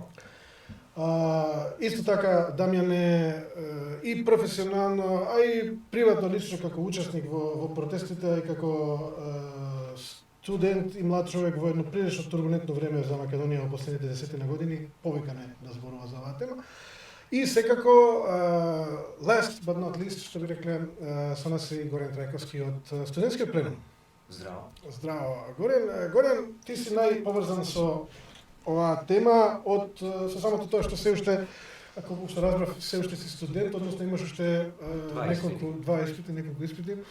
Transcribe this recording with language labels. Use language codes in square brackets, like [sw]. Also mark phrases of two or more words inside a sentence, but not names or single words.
[mk] Исто така, Дамјан е и професионално, а и приватно лично како учесник во протестите, како студент и млад човек во едно прилично турбулентно време за Македонија во последните 10 години, повикан е да зборува за оваа тема. И секако, [en] last but not least, [mk] што би рекле, со нас и Горен Трајковски од студентскиот пленум. Здраво. Здраво, Горен, ти си најповрзан со оваа тема со самото тоа што се уште, ако што разбрав, се уште си студент, односно имаш уште неколку испити.